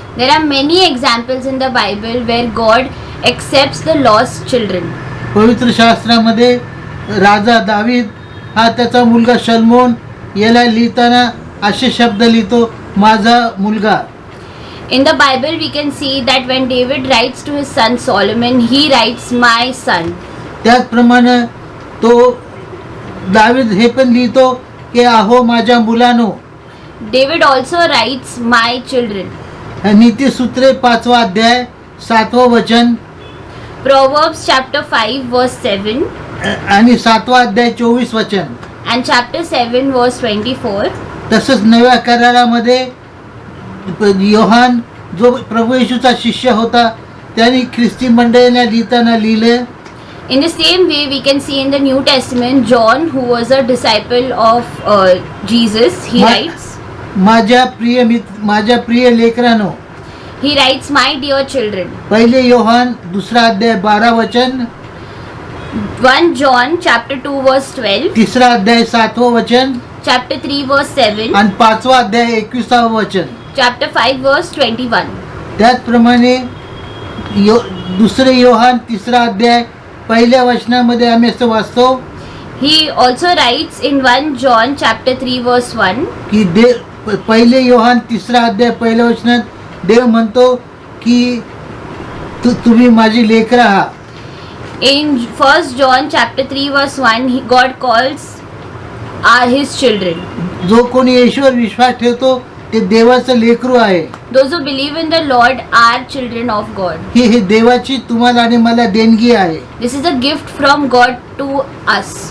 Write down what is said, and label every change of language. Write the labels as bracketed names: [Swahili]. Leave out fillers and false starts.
[English] There are many examples in the Bible where God accepts the lost children. [Marathi] पवित्र शास्त्रामध्ये राजा दावीद हा त्याचा मुलगा शलोमोन याला लिहिताना असे शब्द लिहितो, माझा मुलगा. [English] In the Bible, we can see that when David writes to his son Solomon, he writes, my son. [Marathi] त्याचप्रमाणे तो दावीद हे पण लिहितो की आहो माझ्या मुलानो. [English] David also writes, my children. [Marathi] नीतिसूत्रे 5वा अध्याय 7वं वचन [English] Proverbs chapter 5 verse 7 [Marathi] आणि 7वा अध्याय 24 वचन [English] and chapter 7 verse 24. [Marathi] तसंच नव्या करारामध्ये योहान जो प्रभू येशूचा शिष्य होता त्यांनी ख्रिस्ती मंडळींना लिहिताना लिहिले. [English] In the same way, we can see in the New Testament, John, who was a disciple of Jesus, he writes, [Marathi] माझ्या प्रिय लेकरांनो. [English] he writes, my dear children. [Marathi] पहिले योहान 2रा अध्याय 12 वचन, [English] 1 John chapter 2 verse 12, [Marathi] 3रा अध्याय 7वं वचन [English] chapter 3 verse 7, [Marathi] आणि 5वा अध्याय 21वं वचन. [English] chapter 5 verse 21. [Marathi] त्याचप्रमाणे दुसरे योहान 3रा अध्याय पहिल्या वचनामध्ये आम्ही असं वाचतो [English] He also writes in 1 John chapter 3 verse 1, [Marathi] की पहिले योहान 3रा अध्याय पहिल्या वचनात देव म्हणतो की तुम्ही माझी लेकरं आहात. [English] in 1 John chapter 3 verse 1, God calls are his children. [Marathi] जो कोणी येशूवर विश्वास ठेवतो ते देवाचं लेकरू आहे. [English] Those who believe in the Lord are children of God. [Marathi] ही देवाची तुम्हाला आणि मला देणगी आहे. [English] This is a gift from God to us.